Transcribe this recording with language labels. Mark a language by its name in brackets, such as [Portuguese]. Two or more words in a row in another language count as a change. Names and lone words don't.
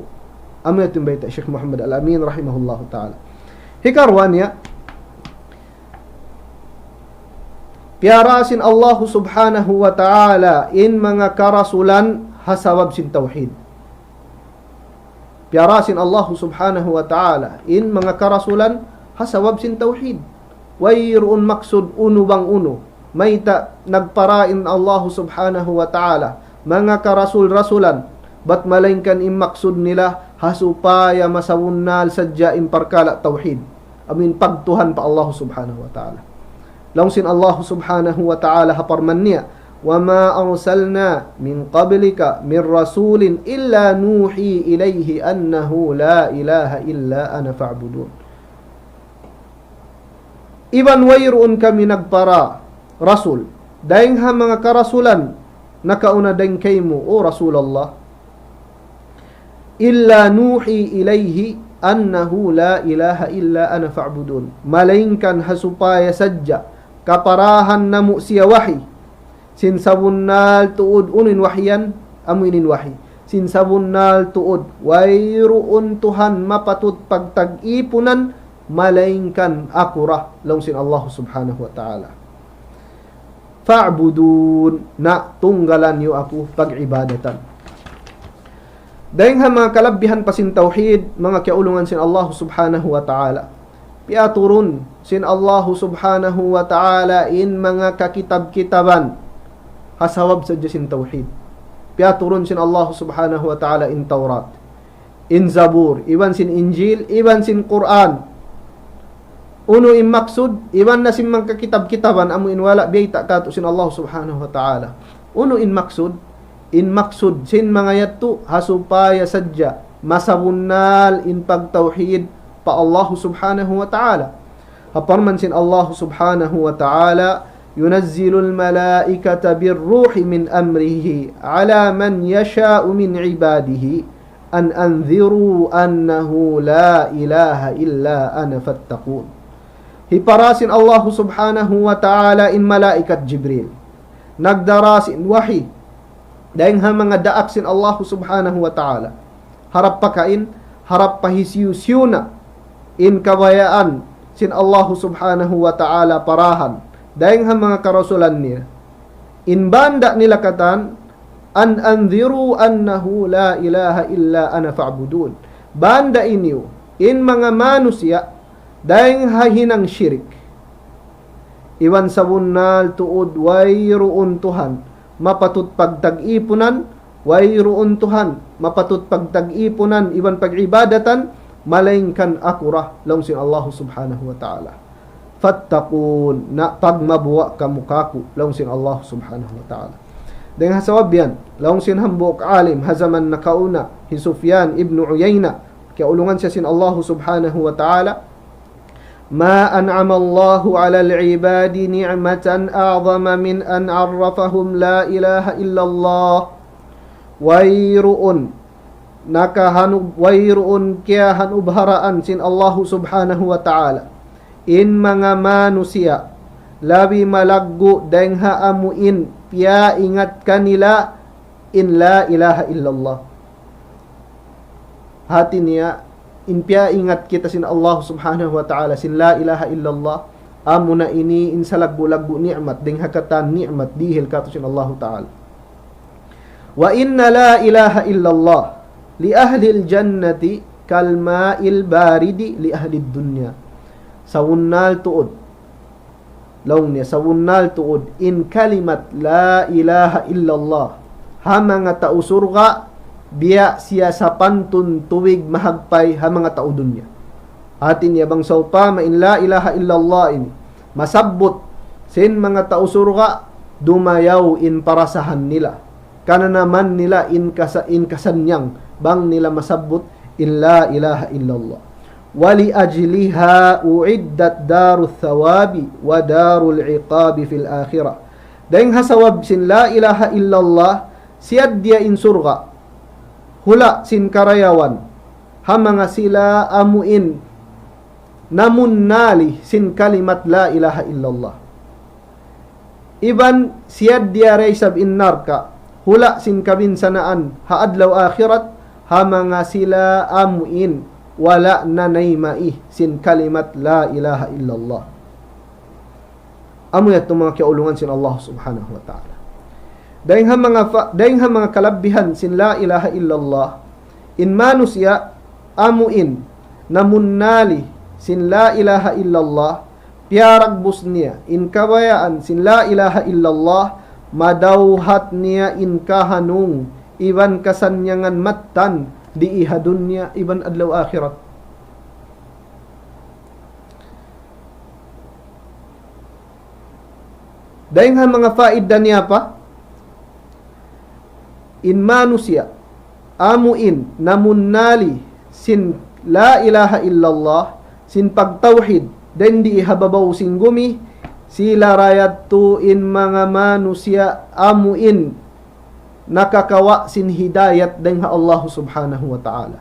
[Tausug] Amuin itong baita, Sheikh Muhammad Al-Amin, [Arabic] رحمه الله تعالى. [Tausug] Hikarwan niya, piarasin Allah [Arabic] سبحانه وتعالى [Tausug] in mga karasulan hasawab sin tawhid. Piarasin Allah [Arabic] سبحانه وتعالى [Tausug] in mga karasulan hasawab sin tawhid. Wayroon maksud uno bang uno. May nagparain Allah [Arabic] سبحانه وتعالى [Tausug] mga karasul-rasulan. Ba't malingkan in maksud nila hasupaya masawunnal sadya in parkala tawhid. Amin pagtuhan pa Allah [Arabic] سبحانه وتعالى. Langsin Allah سبحانه وتعالى [Tausug] haparman niya, [Arabic] وما أرسلنا من قبلك من رسول إلا نوحي إليه أنه لا إله إلا أنا فاعبدون. [Tausug] Iban wayroon kami nagpara rasul dahing ha mga karasulan nakauna dahing kay mo o Rasulallah, [Arabic] إلا نوحي إليه أنه لا إله إلا أنا فاعبدون. [Tausug] Malaingkan hasupaya sadya kaparahan namu siya wahi. Sinsabunnal tuod unin wahyan, amuinin wahi. Sinsabunnal tuod, wayroon Tuhan mapatut pagtag-ipunan, malaingkan akurah. Longsin Allah [Arabic] سبحانه وتعالى. [Tausug] Fa'budun, na tunggalan niyo ako pag-ibadatan. Dahil nga mga kalabbihan pa sin tawhid, mga kiaulungan sin Allah [Arabic] سبحانه وتعالى. [Tausug] Piaturun sin Allah [Arabic] سبحانه وتعالى [Tausug] in mga kakitab-kitaban hasawab sa sin tawhid. Piaturun sin Allah [Arabic] سبحانه وتعالى [Tausug] in Taurat, in Zabur, iwan sin Injil, iwan sin Quran. Uno in maksud, iwan na sin mga kakitab-kitaban amu in wala biyta kato sin Allah [Arabic] سبحانه وتعالى. [Tausug] Uno in maksud sin mga yatto hasupaya sadya masabunnal in pagtawhid pa Allah [Arabic] سبحانه وتعالى. [Tausug] Haparman sin [Arabic] Allah سبحانه وتعالى, ينزل الملائكة بالروح من أمره على من يشاء من عباده أن أنذروا أنه لا إله إلا أنا فاتقون. [Tausug] Hiparasin Allah [Arabic] سبحانه وتعالى [Tausug] in malaikat Jibril, nagdarasin wahi Dahil ha mga daak sin Allah [Arabic] سبحانه وتعالى. [Tausug] Harap pakain, harap pahisiyu na in kabayaan sin Allah [Arabic] سبحانه وتعالى [Tausug] parahan. Dahil ha mga karasulan niya. In banda nila katan, [Arabic] أن أنذروا أنه لا إله إلا أنا فاعبدون. [Tausug] Banda inyo, in mga manusia, dahil ha hinang syirik. Iwan sa bunal tuod, wayroon Tuhan, mapatut pagtag-ipunan, wayroon Tuhan, mapatut pagtag-ipunan, iban pag-ibadatan, malaingkan akurah, laong sin Allah [Arabic] سبحانه وتعالى. [Tausug] Fattakun, na pagmabuwa kamukaku, laong sin Allah [Arabic] سبحانه وتعالى. [Tausug] Dengan hasawab yan, laong sin hambuk alim, hazaman na kauna, hi Sufyan ibn Uyayna, kaya ulungan siya sin Allah [Arabic] سبحانه وتعالى, ما أنعم الله على العباد نعمة أعظم من أن عرفهم لا إله إلا الله [Tausug] wayruun kiyahan ubharaan sin Allah [Arabic] سبحانه وتعالى [Tausug] in mga manusia labi malaggo dengha amuin piya ingat kanila in [Arabic] لا إله إلا الله [Tausug] hati niya in piya ingat kita sin Allah [Arabic] سبحانه وتعالى [Tausug] sin [Arabic] لا إله إلا الله [Tausug] amuna ini in salagbu-lagbu ni'mat ding hakatan ni'mat dihil kato sin Allah [Arabic] تعالى وإن لا إله إلا الله لأهل الجنة كالماء البارد لأهل الدنيا [Tausug] sawunnal tuod laong niya sawunnal tuod in kalimat [Arabic] لا إله إلا الله [Tausug] ha mga tausurga biya siya sa pantun tuwig mahagpay ha mga tao dunya. Atin niya bang saupa main [Arabic] لا إله إلا الله [Tausug] ini. Masabbot sin mga tao surga dumayaw in parasahan nila. Kana naman nila in kasanyang bang nila masabbot in [Arabic] لا إله إلا الله. ولأجلها أعدت دار الثواب ودار العقاب في الآخرة. [Tausug] Dahil hasawab sin [Arabic] لا إله إلا الله [Tausug] siyad dia in surga. Hula sin karayawan ha mga sila amuin namun nali sin kalimat [Arabic] لا إله إلا الله [Tausug] iban siyad diaray sab innarka hula sin kabinsanaan ha adlaw akhirat ha mga sila amuin wala nanaymai sin kalimat [Arabic] لا إله إلا الله [Tausug] amuyat mga kaulungan sin Allah [Arabic] سبحانه وتعالى. [Tausug] Dahil ha mga kalabihan sin [Arabic] لا إله إلا الله [Tausug] in manusia amuin namunnali sin [Arabic] لا إله إلا الله [Tausug] piaragbus niya in kabayaan sin [Arabic] لا إله إلا الله [Tausug] madawhat niya in kahanung iban kasanyangan mattan di iha dunya iban adlaw akhirat. Dahil ha mga faida niya pa in manusia amuin namunnali sin [Arabic] لا إله إلا الله [Tausug] sin pagtauhid den di hababaw sin gumi sila rayat tu in mga manusia amuin nakakawa sin hidayat den ha Allah [Arabic] سبحانه وتعالى.